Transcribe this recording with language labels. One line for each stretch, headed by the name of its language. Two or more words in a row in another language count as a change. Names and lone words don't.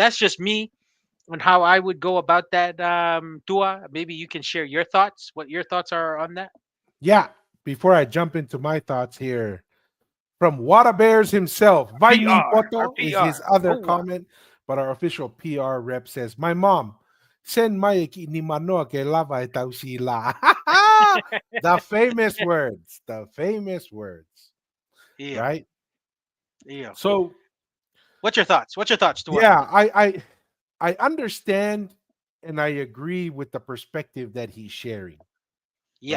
English: That's just me on how I would go about that. Tua, maybe you can share your thoughts. What your thoughts are on that? Yeah. Before I jump into my thoughts here, from Water Bears himself, Vaini Our Poto is his PR. other Oh, comment, but our official PR rep says, "My mom, send
Samoan: Mayaki ni manoa ke lava e tau sila."
English: The famous words, the famous words, Yeah. right? Yeah. So What's your thoughts? What's your thoughts, Tua? yeah, I understand and I agree with the perspective that he's sharing, Yeah.